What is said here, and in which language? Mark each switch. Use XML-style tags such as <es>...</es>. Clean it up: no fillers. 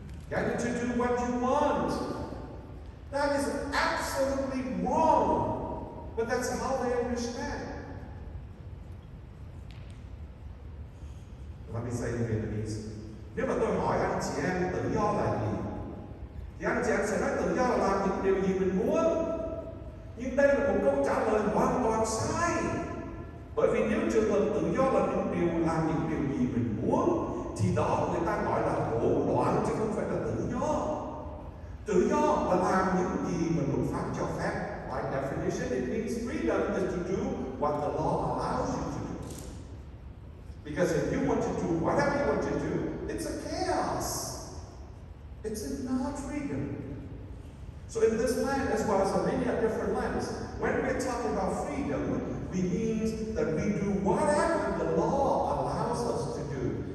<en>Getting to do what you want. That is absolutely wrong. But that's how they understand. Let me say in Vietnamese.</en> <vi>Nếu mà tôi hỏi anh chị em tự do là gì, thì anh chị em sẽ nói tự do là làm những điều gì mình muốn. Nhưng đây là một câu trả lời hoàn toàn sai. Bởi vì nếu trường hợp tự do là làm những điều gì mình muốn, thì đó người ta gọi là hỗn loạn chứ không phải là tự do. Tự do là làm những gì mà luật pháp cho phép.</vi> <en>By definition, it means freedom is to do what the law allows you to do. Because if you want to do whatever you want to do, it's a chaos. It's not freedom. So in this land, as well as in many different lands, when we're talking about freedom, we mean that we do whatever the law allows us to do.</en>